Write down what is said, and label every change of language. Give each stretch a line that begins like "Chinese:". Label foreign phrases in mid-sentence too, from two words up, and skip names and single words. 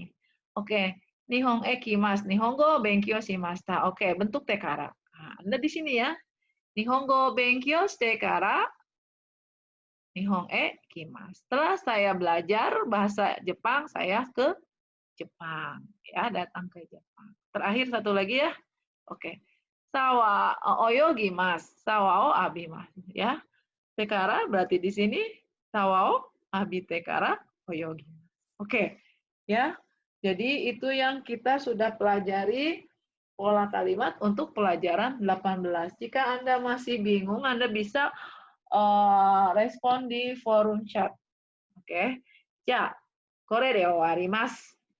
Indonesian: Oke.
Japanese: 日本来ます、日本語勉強しました.
Indonesian: Oke, bentuk tekara. Nah, Anda di sini ya.
Japanese: 日本語勉強してから日本来ます.
Indonesian: Setelah saya belajar bahasa Jepang, saya ke Jepang. Ya, datang ke Jepang. Terakhir satu lagi ya. Oke.
Japanese: シャワー泳ぎます。シャワーを浴びます.
Indonesian: Ya. Tekara berarti di sini
Japanese: シャワーを浴びてから泳ぎます.
Indonesian: Oke. Ya. Jadi itu yang kita sudah pelajari pola kalimat untuk pelajaran 18. Jika Anda masih bingung, Anda bisa respon di forum chat. Oke.
Japanese: じゃあ、これで終わります。